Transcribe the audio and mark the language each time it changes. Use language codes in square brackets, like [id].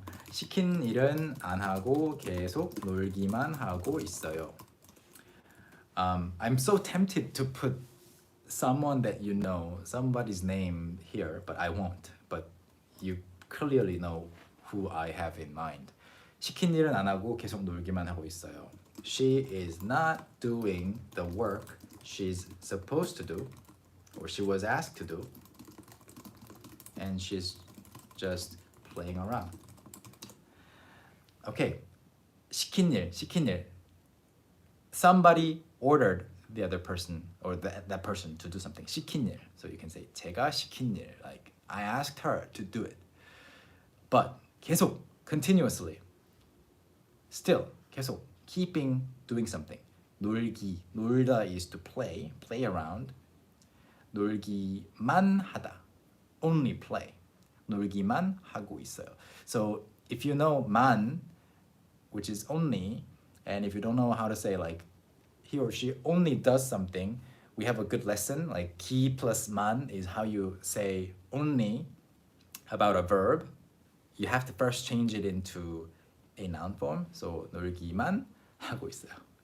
[ko] 시킨 일은 안 하고 계속 놀기만 하고 있어요. [en] I'm so tempted to put someone that you know, somebody's name here, but I won't. But you clearly know who I have in mind. [ko] 시킨 일은 안 하고 계속 놀기만 하고 있어요. [en] She is not doing the work she's supposed to do, or she was asked to do, and she's just playing around. Okay, 시킨 일. Somebody ordered the other person or that person to do something. [ko] 시킨 일. [en] So you can say [ko] 제가 시킨 일. [en] Like I asked her to do it. But 계속, continuously. Still, 계속, keeping doing something. 놀다 is to play around. 놀기만 하다, only play. [ko] 놀기만 하고 있어요. [en] So if you know 만, which is only, and if you don't know how to say like he or she only does something, we have a good lesson. Like 기 plus 만 is how you say only about a verb. You have to first change it into a noun form. [ko] So 놀기만 하고 있어요.